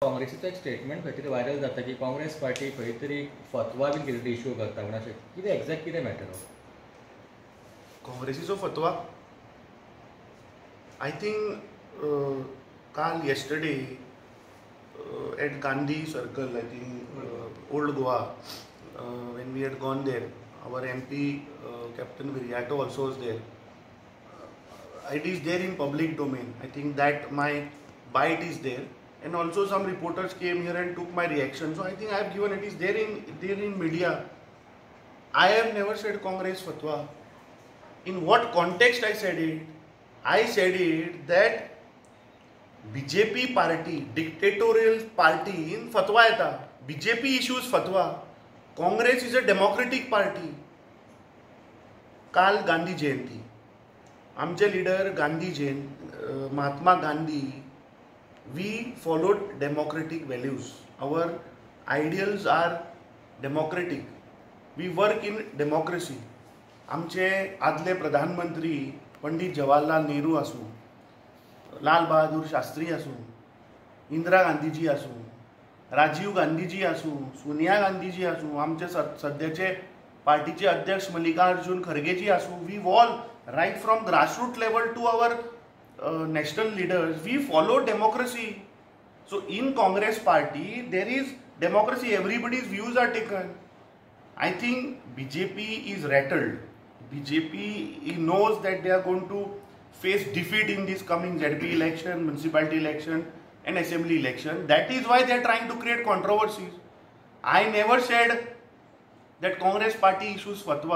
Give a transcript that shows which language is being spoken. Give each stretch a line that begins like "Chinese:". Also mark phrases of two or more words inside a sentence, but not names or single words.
Konkani: काँग्रेसीचो एक स्टेटमेंट खंय तरी व्हायरल जाता की काँग्रेस पार्टी खंय तरी फतवा बीन कितें इश्यू करता म्हण अशें कितें एक्झॅक्ट कितें मॅटर हो काँग्रेसीचो फतवा
English: I think काल येस्टरडे at Gandhi Circle, I think Old Goa, when we had gone there, our MP Captain Viriato also was there. It is there in public domain. I think that my bite is there, and also some reporters came here and took my reaction. So I think I have given, it is there in media. I have never said Congress fatwa. In what context I said it? I said it that BJP party, dictatorial party in fatwa येता. BJP issues fatwa. Congress is a democratic party.
Konkani: काल गांधी जयंती. आमचे लीडर गांधी Mahatma Gandhi.
English: We followed democratic values. Our ideals are democratic. We work in democracy.
Konkani: आमचे आदले प्रधानमंत्री पंडित जवाहरलाल नेहरू असू, लाल बहादूर शास्त्री असू, इंदिरा गांधीजी असू, राजीव गांधीजी असू, सोनिया गांधीजी असू, आमचे सध्याचे पार्टीचे अध्यक्ष मल्लिकार्जुन खरगेजी असू,
English: We all right from grassroot level to our national leaders, we follow democracy. So in Congress party there is democracy, everybody's views are taken. I think BJP is rattled. BJP knows that they are going to face defeat in this coming ZP election, municipality election and assembly election. That is why they are trying to create controversies. I never said that Congress party issues fatwa.